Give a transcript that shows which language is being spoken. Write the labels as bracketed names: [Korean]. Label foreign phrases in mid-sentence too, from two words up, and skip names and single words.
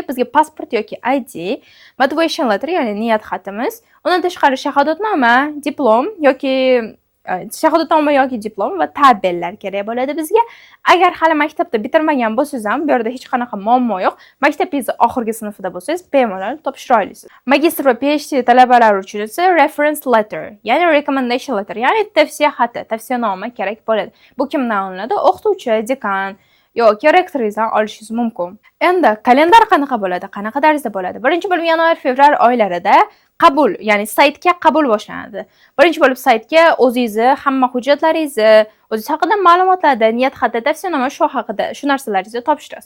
[Uzbek] Bizga pasport yoki ID, [English] motivation letter, [Uzbek] ya'ni niyat xatimiz, undan tashqari shahodatnoma, diplom yoki diplom va tabellar kerak bo'ladi bizga. Agar hali maktabda bitirmagan bo'lsangiz ham, bu yerda hech qanaqa muammo yo'q. Maktabingiz oxirgi sinfida bo'lsangiz, bemalol topshira olasiz. Magistr va PhD talabalari uchun esa [English] reference letter, [Uzbek] ya'ni [English] recommendation letter, [Uzbek] ya'ni tavsiya xati, tavsiyanoma kerak bo'ladi. Bu kimdan olinadi? O'qituvchi, dekan yoki rektoringizdan olishingiz mumkin. Endi kalendar qanaqa bo'ladi? Qanaqa tarzda bo'ladi? Birinchi bo'lib yanvar-fevral oylarida qabul, ya'ni saytga qabul boshlanadi. Birinchi bo'lib saytga o'zingizni hamma hujjatlaringizni, o'zingiz haqida ma'lumotlarni, niyat xati, tavsiyanoma shu narsalaringizni topshirasiz.